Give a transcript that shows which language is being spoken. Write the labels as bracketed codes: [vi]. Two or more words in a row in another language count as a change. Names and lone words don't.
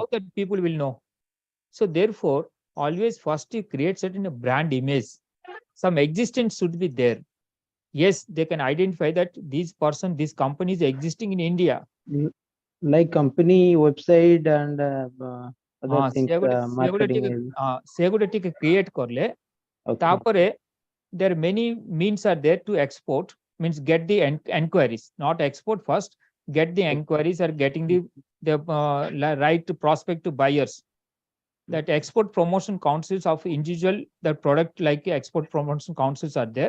[en] how that people will know? So therefore, always first you create certain brand image. Some existence should be there. Yes, they can identify that this person, this company is existing in India. Like company website and other things, marketing is [or] ସେଗୁଡା create करले [en] okay. तापरे there are many means are there to export, means get the enquiries, not export first, get the enquiries or getting the right to prospect to buyers. That export promotion councils of individual, the product like export promotion councils are there.